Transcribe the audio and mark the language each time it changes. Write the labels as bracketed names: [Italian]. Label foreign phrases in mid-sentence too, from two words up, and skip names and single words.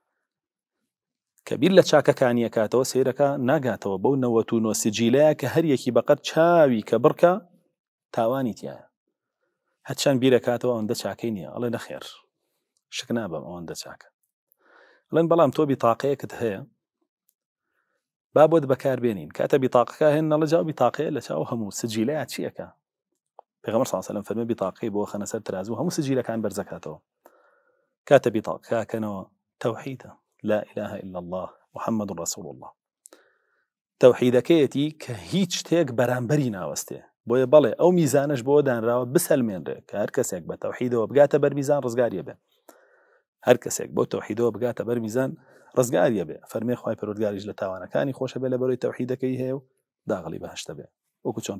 [Central Kurdish] کە بیر لە چاکەکانی یەکاتەوە سیرەکە ناگاتەوە بەو 99 سجیلەیە کە هەر یەکی بەقەت چاوی کە بڕکە تاوانی تایە هەرچەند بیرەکاتەوە ئەوەندە چاکەی نییە ئەڵێ نەخێر شک نابم ئەوەندە چاکە ئەڵێن بەڵام تۆ بیتاقەیەکت هەیە با بۆت بەکاربێنین کاتە بیتاقەکە هێن نەڵە جاو بیتاقەیە لە چاو هەموو سجیلەیە چیەکە پێغەمبەر [Arabic] صلی الله علیه و سلم [Central Kurdish] فەرمێ بیتاقەی بۆ خەنە سەر ترازوو هەموو سجیلەکان بەرزەکاتەوە کاتە بیتاقەکەنەوە تەوحیدە [Arabic] لا إله إلا الله محمد رسول الله [Central Kurdish] تەوحیدەکەیەتی کە هیچ شتێک بەرامبەری ناوەستێ بۆیە بەڵێ ئەو میزانش بۆ دانراوە بسەلمێنرێ کە هەر کەسێک بە تەوحیدەوە بگاتە بەر میزان ڕزگاریە بێ هەر کەسێک بۆ تەوحیدەوە بگاتە بەر میزان ڕزگاریە بێ فەرمێ خوای پەروەردگاریش لە تاوانەکانی خۆشە بێ لە بەرەوەی تەوحیدەکەی هەیە و داغڵی بەهەشتە بێ وەکو چۆن